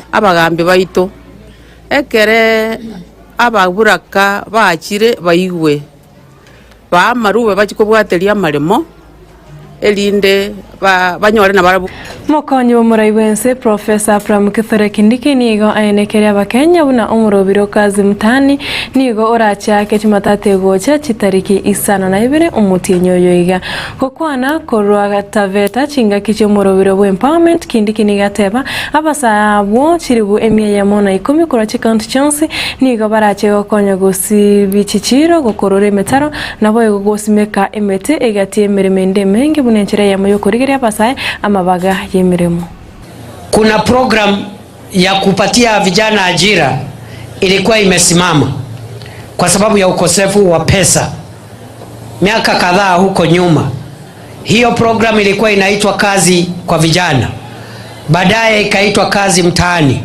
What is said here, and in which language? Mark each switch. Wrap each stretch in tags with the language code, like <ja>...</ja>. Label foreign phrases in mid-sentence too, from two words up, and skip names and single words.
<guz>abagambi baito ekere ababuraka baachire baigwe bamarube bachikobwateria amaremo elinde banyore na barabu Mokonyi w'umuraiwense Professor Abraham Kithure Kindiki nigo ayenekeria abakenya buna umurobiro kazi mtani nigo orachake chimatatego cha chitariki isano na ibere umutinyo yoiga kokwana korwa taveta chinga kiche umurobiro bwa empowerment Kindiki nigateba abasabo chiribu emye ya mona 10 kora county chance nigo barache gokonya gosi bichichiro gokorore metaro nabo gosimeka emete egati emeremende menge bunenchera ya moyo korigeria basaye amabaga yemiremo.</guz> <sw>Kuna program ya kupatia vijana ajira ilikuwa imesimama kwa sababu ya ukosefu wa pesa miaka kadhaa huko nyuma. Hiyo program ilikuwa inaitwa kazi kwa vijana, baadaye ikaitwa kazi mtaani.</sw>